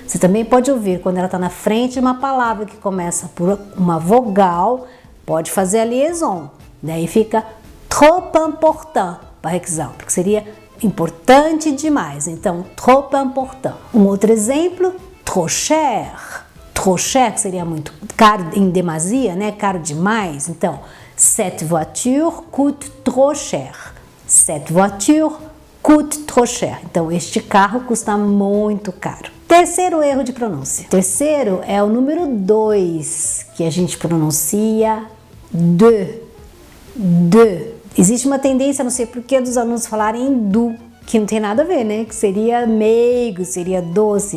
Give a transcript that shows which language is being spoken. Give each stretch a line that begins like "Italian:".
Portuguese: Você também pode ouvir quando ela está na frente de uma palavra que começa por uma vogal, pode fazer a liaison. Daí fica
French: trop important, par exemple,
Portuguese: que seria importante demais. Então,
French: trop important.
Portuguese: Um outro exemplo,
French: trop cher. Trop cher,
Portuguese: que seria muito caro em demasia, né? Caro demais. Então,
French: cette voiture coûte trop cher. Cette voiture coûte trop cher.
Portuguese: Então, este carro custa muito caro. Terceiro erro de pronúncia. Terceiro é o número 2, que a gente pronuncia de. Existe uma tendência, não sei porquê, dos alunos falarem do, que não tem nada a ver, né? Que seria meigo, seria doce.